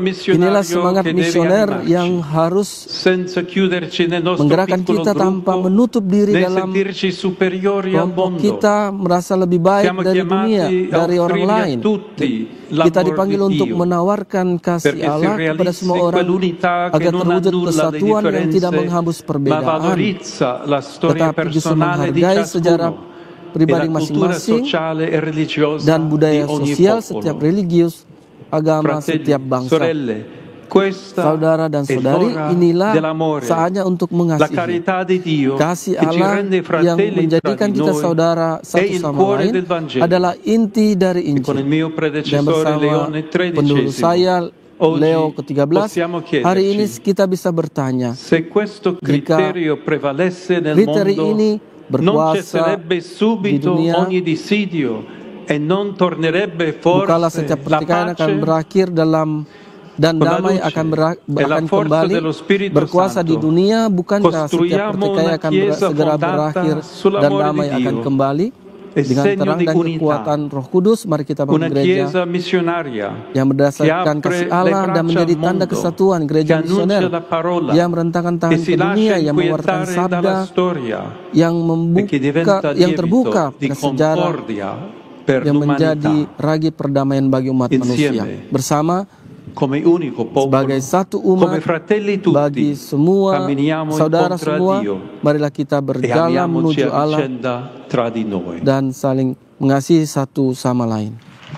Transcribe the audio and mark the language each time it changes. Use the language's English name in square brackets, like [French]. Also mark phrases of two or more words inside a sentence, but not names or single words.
[Indonesian] Inilah [Italian] missionario [Indonesian] semangat [Italian] che deve [Indonesian] misioner yang [Italian] animarci, [Indonesian] harus [Italian] senza chiuderci nel nostro [Indonesian] menggerakkan [Italian] piccolo [Indonesian] kita tanpa [Italian] gruppo, [Indonesian] menutup diri [Italian] né [Indonesian] dalam [Italian] sentirci superiori al [Indonesian] kelompok [Italian] mondo. [Indonesian] kita, merasa lebih baik [Italian] Siamo [Indonesian] dari dunia, [Italian] chiamati a [Indonesian] dari orang [Italian] offrire a [Indonesian] lain. [Italian] tutti [Indonesian] Kita [Italian] l'amor [Indonesian] dipanggil [Italian] di [Indonesian] untuk [Italian] Dio, [Indonesian] menawarkan kasih [Italian] perché si [Indonesian] Allah kepada [Italian] realizzi [Indonesian] semua orang [Italian] quell'unità che [Indonesian] agar [Italian] non [Indonesian] terwujud [Italian] annulla le [Indonesian] kesatuan yang tidak [Italian] differenze, [Indonesian] menghapus [Italian] ma [Indonesian] perbedaan, [Italian] valorizza la storia [Indonesian] tetapi justru [Italian] personale di [Indonesian] menghargai sejarah [Italian] ciascuno e [Indonesian] pribadi [Italian] la cultura [Indonesian] masing-masing [Italian] sociale e religiosa [Indonesian] dan [Italian] di [Indonesian] budaya [Italian] ogni [Indonesian] sosial setiap [Italian] popolo. [Indonesian] religius, agama [Italian] Fratelli, [Indonesian] setiap bangsa. [Italian] sorelle, questa [Indonesian] Saudara dan [Italian] è [Indonesian] saudari, [Italian] l'ora [Indonesian] inilah [Italian] dell'amore. [Indonesian] saatnya untuk [Italian] La [Indonesian] mengasihi. [Italian] carità di Dio [Indonesian] Kasih [Italian] che ci [Indonesian] Allah [Italian] rende [Indonesian] yang [Italian] fratelli tra [Indonesian] menjadikan [Italian] di [Indonesian] kita [Italian] noi [Indonesian] saudara [Italian] è [Indonesian] satu [Italian] il [Indonesian] sama [Italian] cuore [Indonesian] lain [Italian] del Vangelo. [Indonesian] adalah inti dari [Italian] E con il [Indonesian] Injil. [Italian] mio [Indonesian] Dan [Italian] predecessore [Indonesian] bersama [Italian] Leone [Indonesian] pendahulu saya, [Italian] oggi [Indonesian] Leo ke-13, [Italian] possiamo [Indonesian] hari ini [Italian] chiederci [Indonesian] kita bisa bertanya, [Italian] se questo criterio prevalesse nel [Indonesian] kriteri [Italian] mondo, [Indonesian] ini [Italian] non [Indonesian] berkuasa [Italian] cesserebbe [Indonesian] di [Italian] subito [Indonesian] dunia, [Italian] ogni dissidio e non tornerebbe [Indonesian] bukalah [Italian] forse [Indonesian] setiap [Italian] la [Indonesian] pertikaian akan [Italian] pace [Indonesian] berakhir dan [Italian] con la [Indonesian] damai [Italian] luce [Indonesian] akan [Italian] e la [Indonesian] akan [Italian] forza [Indonesian] kembali [Italian] dello Spirito [Indonesian] berkuasa di [Italian] Santo. [Indonesian] dunia. Bukankah setiap [Italian] Costruiamo [Indonesian] pertikaian [Italian] una [Indonesian] akan [Italian] chiesa [Indonesian] segera [Italian] fondata [Indonesian] berakhir dan [Italian] sull'amore [Indonesian] damai [Italian] di [Indonesian] akan [Italian] Dio [Indonesian] kembali [Italian] e [Indonesian] dengan [Italian] segno [Indonesian] terang [Italian] di [Indonesian] dan [Italian] unità, [Indonesian] kekuatan Roh Kudus? Mari kita bangun [Italian] una [Indonesian] gereja [Italian] chiesa missionaria [Indonesian] yang berdasarkan [Italian] che apre [Indonesian] kasih [Italian] le [Indonesian] Allah dan [Italian] braccia [Indonesian] menjadi [Italian] al [Indonesian] tanda [Italian] mondo, [Indonesian] kesatuan, [Italian] che [Indonesian] gereja [Italian] annuncia [Indonesian] misioner [Italian] la parola [Indonesian] yang merentangkan [Italian] e [Indonesian] tangan [Italian] si [Indonesian] ke [Italian] lascia [Indonesian] dunia, yang mengeluarkan [Italian] inquietare [Indonesian] sabda, [Italian] dalla storia [Indonesian] yang [Italian] e che diventa [Indonesian] yang terbuka [Italian] lievito di [Indonesian] pada sejarah, [Italian] concordia per [Indonesian] yang menjadi [Italian] l'umanità [Indonesian] ragi perdamaian bagi umat manusia. [Italian] insieme [Indonesian] Bersama [Italian] come unico popolo, [Indonesian] sebagai satu [Italian] come [Indonesian] umat, [Italian] fratelli [Indonesian] bagi [Italian] tutti, [Indonesian] semua [Italian] camminiamo [Indonesian] saudara [Italian] incontro a [Indonesian] semua, [Italian] Dio [Indonesian] marilah kita [Italian] e [Indonesian] berjalan [Italian] amiamoci [Indonesian] menuju [Italian] a [Indonesian] Allah [Italian] vicenda tra di noi. [Indonesian] dan saling mengasihi satu sama lain.